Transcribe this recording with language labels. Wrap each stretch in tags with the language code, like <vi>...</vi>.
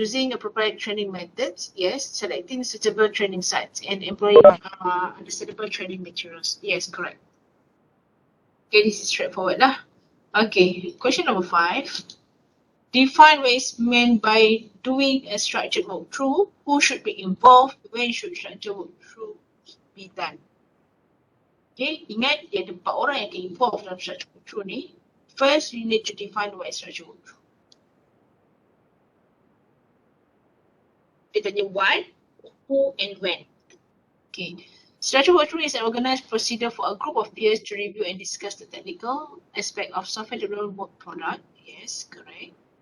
<en>Using appropriate training methods, yes. Selecting suitable training sites and employing understandable training materials, yes, correct. Okay, this is straightforward lah. Okay, question number 5. Define what is meant by doing a structured walkthrough. Who should be involved? When should structured walkthrough be done?</en> <ms>Okay, ingat dia ada 4 orang yang akan involved dalam structured walkthrough ni.</ms> <en>First, you need to define what is structured walkthrough.</en> <ms>Dia tanya</ms> <en>what, who, and when. Okay. Structured walkthrough is an organized procedure for a group of peers to review and discuss the technical aspect of software-developed work product. Yes, correct.</en>